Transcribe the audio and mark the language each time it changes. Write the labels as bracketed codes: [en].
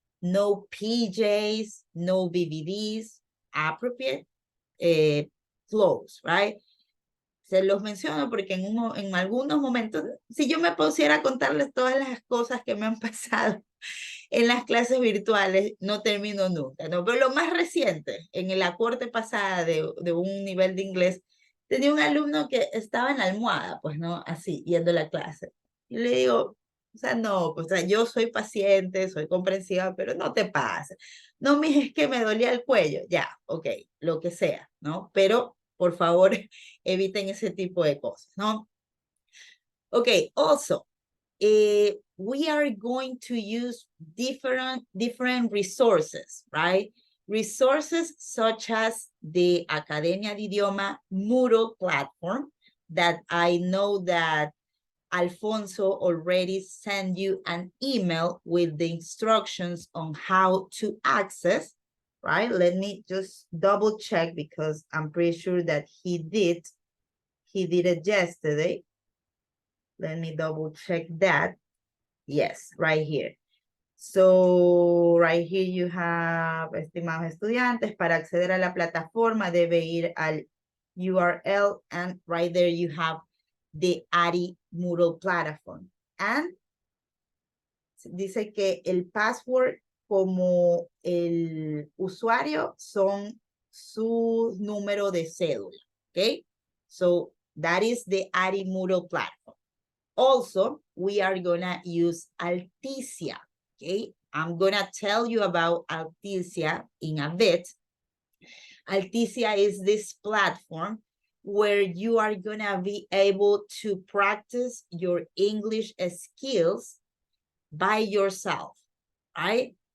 [en] No PJs, no BBDs, appropriate clothes, right? [es] Se los menciono porque en algunos momentos, si yo me pusiera a contarles todas las cosas que me han pasado en las clases virtuales, no termino nunca, ¿no? Pero lo más reciente, en la corte pasada de un nivel de inglés, tenía un alumno que estaba en la almohada, pues, ¿no? Así, yendo a la clase. Y le digo, o sea, no, pues, o sea, yo soy paciente, soy comprensiva, pero no te pases. No, mija, es que me dolía el cuello. Ya, ok, lo que sea, ¿no? Pero, por favor, eviten ese tipo de cosas, ¿no? [en] Okay, also, we are going to use different resources, right? Resources such as the Academia de Idioma Moodle platform that I know that Alfonso already sent you an email with the instructions on how to access, right? Let me just double check because I'm pretty sure that he did it yesterday. Let me double check that. Yes, right here. So, right here you have, [es] estimados estudiantes, para acceder a la plataforma debe ir al URL [en] and right there you have the ARI Moodle platform. [es] And dice que el password como el usuario son su número de cédula, okay? [en] So, that is the ARI Moodle platform. Also, we are gonna use Alticia, okay? I'm gonna tell you about Alticia in a bit. Alticia is this platform where you are gonna be able to practice your English skills by yourself, right?